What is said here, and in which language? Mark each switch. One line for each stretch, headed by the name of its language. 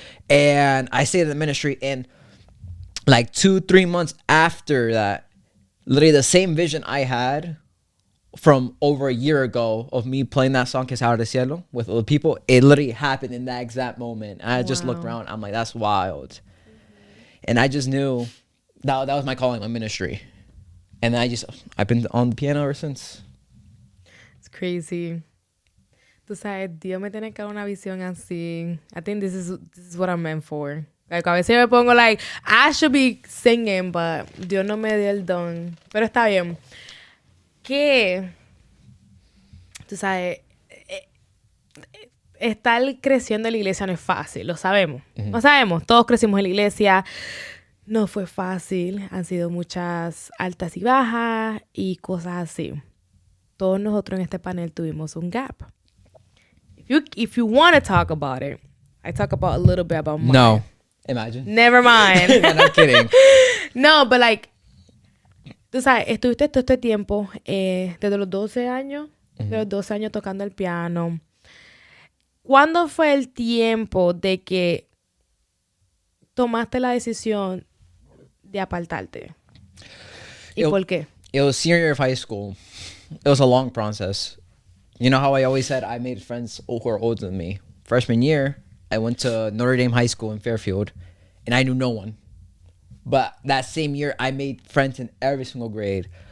English: And I stayed in the ministry. And like 2-3 months after that, literally the same vision I had from over a year ago of me playing that song Que Se Abra el Cielo with other people, it literally happened in that exact moment. And I just looked around. I'm like, that's wild. And I just knew that was my calling, my ministry. And I've been on the piano ever since. It's crazy.
Spanish: Tú sabes, Dios me tiene que dar una visión así.
English: I think this is what I'm meant for.
Spanish: Like, a veces me pongo like,
English: I should be singing, but
Spanish: Dios no me dio el don. Pero está bien. Que, tú sabes, estar creciendo en la iglesia no es fácil, lo sabemos. Lo sabemos, todos crecimos en la iglesia. No fue fácil, han sido muchas altas y bajas y cosas así. Todos nosotros en este panel tuvimos un gap.
English: If you want to talk about it, I talk about a little bit about mine. No. Imagine. Never mind. No, I'm kidding. No, but like,
Spanish: tú sabes, estuviste todo este tiempo, desde los 12 años, de los 12 años tocando el piano. ¿Cuándo fue el tiempo de que tomaste la decisión de apartarte? ¿Y por qué?
English: It was senior year of high school. It was a long process. You know how I always said I made friends who are older than me? Freshman year, I went to Notre Dame High School in Fairfield, and I knew no one. But that same year, I made friends in every single grade.